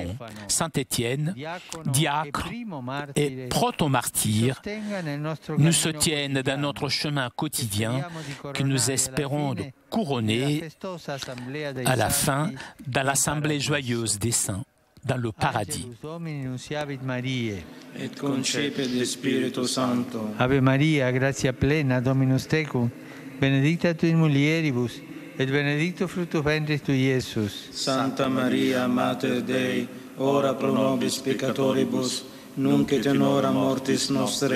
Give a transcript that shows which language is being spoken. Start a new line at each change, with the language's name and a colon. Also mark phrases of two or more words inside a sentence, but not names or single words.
French: Saint Étienne, diacre et proto-martyr, nous soutiennent dans notre chemin quotidien que nous espérons de couronner à la fin dans l'assemblée joyeuse des saints, dans le paradis.
Latin: Et concepit de Spiritu Sancto. Ave Maria, gratia plena, Dominus tecum, benedicta tu in mulieribus, et benedictus fructus ventris tui, Iesus. Santa Maria, Mater Dei, ora pro nobis peccatoribus, nunc et in hora mortis nostre.